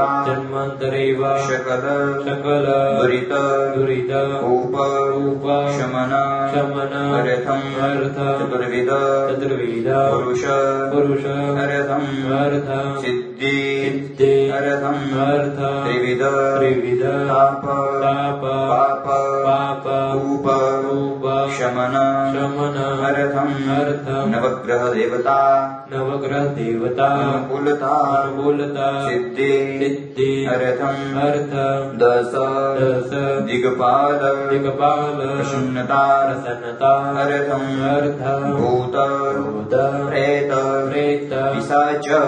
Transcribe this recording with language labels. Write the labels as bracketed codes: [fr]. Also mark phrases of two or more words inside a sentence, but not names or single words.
[sa] વા શકલ દુરિત ઉપ શમન અર્થમ ચતુર્વિધ પુરુષ અર્થમ સિદ્ધિ અર્થમ ત્રિવિધ તાપ પાપ ઉપ शमन अर्थम नवग्रह देवता अनुकूलता सिद्धि अर्थम दस दिग्पाल प्रसन्नता अर्थम भूत प्रेत पिशाच